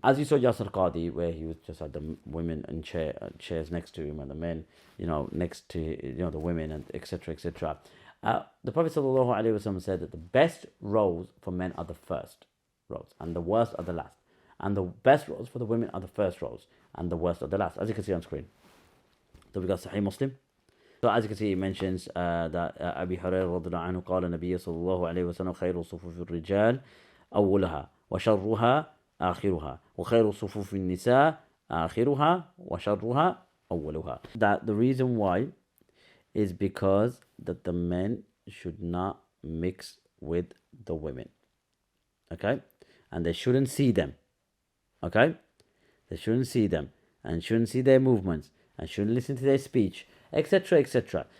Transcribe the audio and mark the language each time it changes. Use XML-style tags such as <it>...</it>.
<en>As you saw Yasir Qadi, where he was just had the women in chairs next to him, and the men, next to the women, and etc. etc. The Prophet ﷺ said that the best rows for men are the first rows, and the worst are the last. And the best rows for the women are the first rows, and the worst are the last, as you can see on screen. So we got Sahih Muslim. So as you can see, it mentions that Abi Hurairah radhiyallahu anhu</en> <ar>قال النبي صلى الله عليه وسلم خير صفوف الرجال أولها وشرها آخرها وخير صفوف النساء آخرها وشرها أولها.</ar> <en>That the reason why is because that the men should not mix with the women, okay, and they shouldn't see them, okay, they shouldn't see them and shouldn't see their movements and shouldn't listen to their speech, etc. etc.</en>